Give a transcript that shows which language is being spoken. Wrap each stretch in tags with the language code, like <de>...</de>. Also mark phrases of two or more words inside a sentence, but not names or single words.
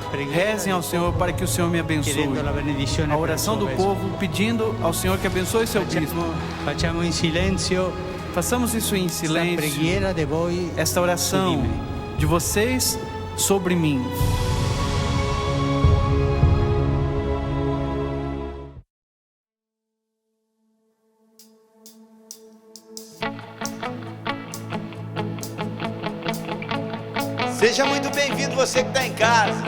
<pt>rezem ao Senhor para que o Senhor me abençoe.</pt> <it>chiedendo la benedizione</it> <pt>A</pt> <it>per il</it> <pt>oração</pt> <it>suo</it> <pt>do</pt> <it>vescovo.</it> <pt>povo pedindo ao Senhor que abençoe seu bispo.</pt> <it>Facciamo in silenzio</it> <pt>Façamos isso em</pt> <it>la</it> <pt>silêncio.</pt> <it>preghiera di voi.</it> <pt>Esta oração de vocês sobre mim. Seja muito bem-vindo você que está em casa.</pt>